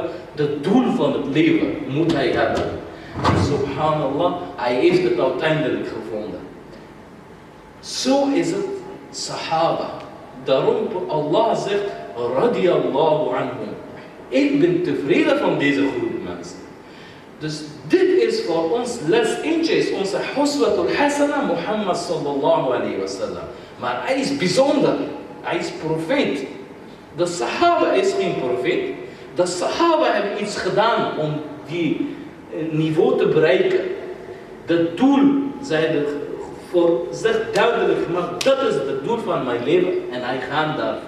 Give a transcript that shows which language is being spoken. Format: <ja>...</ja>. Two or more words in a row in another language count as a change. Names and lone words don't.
<nl>Het doel van het leven moet hij hebben. Subhanallah, hij heeft het uiteindelijk gevonden. Zo is het sahaba. Daarom Allah zegt,</nl> <ar>رضي الله عنهم.</ar> <nl>Ik ben tevreden van deze groep mensen. Dus dit is voor ons les. Eentje is onze</nl> <ar>أسوة حسنة,</ar> <nl>Mohammed</nl> <ar>صلى الله عليه وسلم.</ar> <nl>Maar hij is bijzonder. Hij is profeet. De sahaba is geen profeet. De sahaba hebben iets gedaan om die niveau te bereiken. Het doel, zegt duidelijk, maar dat is het doel van mijn leven en hij gaat daarvoor.</nl>